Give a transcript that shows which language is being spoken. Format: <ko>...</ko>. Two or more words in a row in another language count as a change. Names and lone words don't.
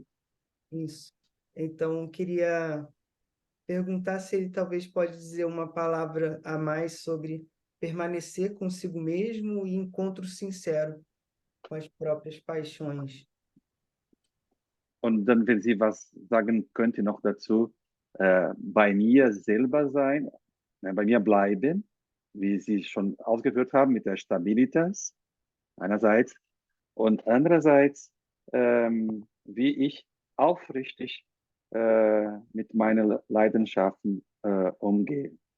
<pt>Isso. Então, queria perguntar se ele talvez pode dizer uma palavra a mais sobre permanecer consigo mesmo e encontro sincero com as próprias paixões.</pt> <de>Und dann, wenn sie was sagen könnte noch dazu, bei mir selber sein, bei mir bleiben, wie Sie schon ausgeführt haben, mit der Stabilitas einerseits und andererseits, wie ich aufrichtig mit meinen Leidenschaften umgehe.</de>